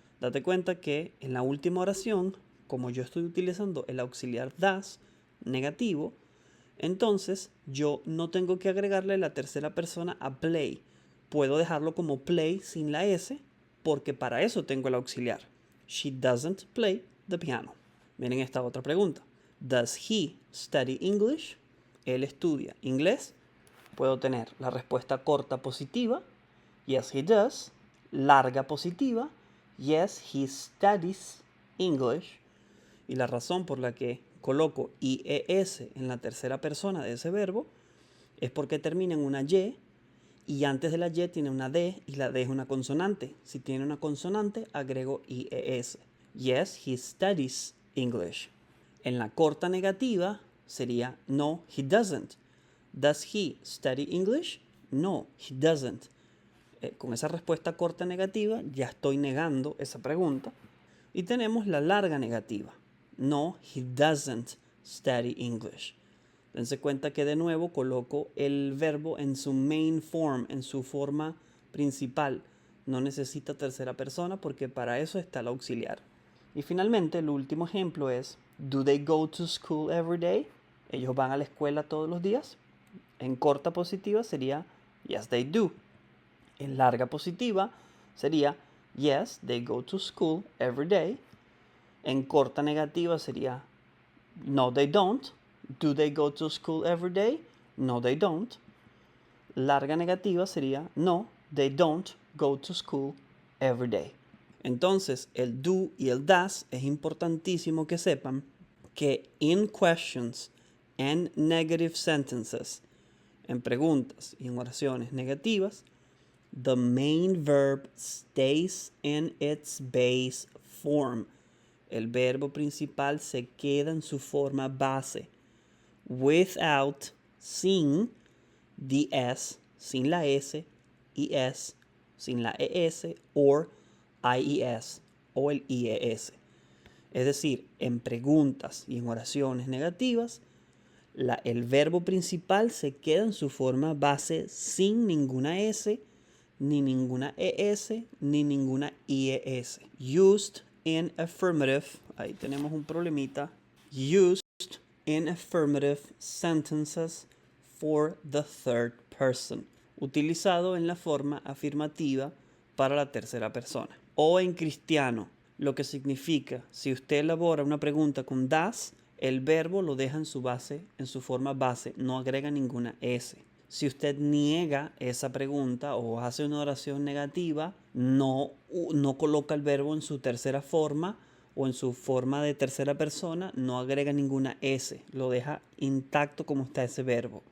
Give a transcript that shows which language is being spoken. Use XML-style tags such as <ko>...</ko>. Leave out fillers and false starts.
<es>Date cuenta que en la última oración, como yo estoy utilizando el auxiliar does negativo, entonces yo no tengo que agregarle la tercera persona a play. Puedo dejarlo como play sin la S, porque para eso tengo el auxiliar.</es> <en>She doesn't play the piano.</en> <es>Miren esta otra pregunta.</es> <en>Does he study English?</en> <es>Él estudia inglés. Puedo tener la respuesta corta positiva,</es> <en>yes he does,</en> <es>larga positiva,</es> <en>yes he studies English,</en> <es>y la razón por la que coloco IES en la tercera persona de ese verbo es porque termina en una y antes de la Y tiene una D y la D es una consonante. Si tiene una consonante agrego IES.</es> <en>Yes, he studies English.</en> <es>En la corta negativa sería</es> <en>no, he doesn't. Does he study English? No, he doesn't.</en> <es>Con esa respuesta corta negativa ya estoy negando esa pregunta. Y tenemos la larga negativa.</es> <en>No, he doesn't study English.</en> <es>Dense cuenta que de nuevo coloco el verbo en su main form, en su forma principal. No necesita tercera persona porque para eso está el auxiliar. Y finalmente el último ejemplo es,</es> <en>do they go to school every day?</en> <es>¿Ellos van a la escuela todos los días? En corta positiva sería</es> <en>yes, they do.</en> <es>En larga positiva sería</es> <en>yes, they go to school every day.</en> <es>En corta negativa sería</es> <en>no, they don't. Do they go to school every day? No, they don't.</en> <es>Larga negativa sería</es> <en>no, they don't go to school every day.</en> <es>Entonces, el do y el does es importantísimo que sepan que</es> <en>in questions and negative sentences,</en> <es>en preguntas y en oraciones negativas,</es> <en>the main verb stays in its base form.</en> <es>El verbo principal se queda en su forma base, without, sin, the S, sin la S, ES, sin la ES, or IES, o el IES. Es decir, en preguntas y en oraciones negativas, el verbo principal se queda en su forma base sin ninguna S, ni ninguna ES, ni ninguna IES.</es> <en>Used in affirmative,</en> <es>ahí tenemos un problemita.</es> <en>Used in affirmative sentences for the third person.</en> <es>Utilizado en la forma afirmativa para la tercera persona. O en cristiano, lo que significa, si usted elabora una pregunta con das, el verbo lo deja en su base, en su forma base, no agrega ninguna S. Si usted niega esa pregunta o hace una oración negativa, no coloca el verbo en su tercera forma o en su forma de tercera persona, no agrega ninguna S, lo deja intacto como está ese verbo.</es>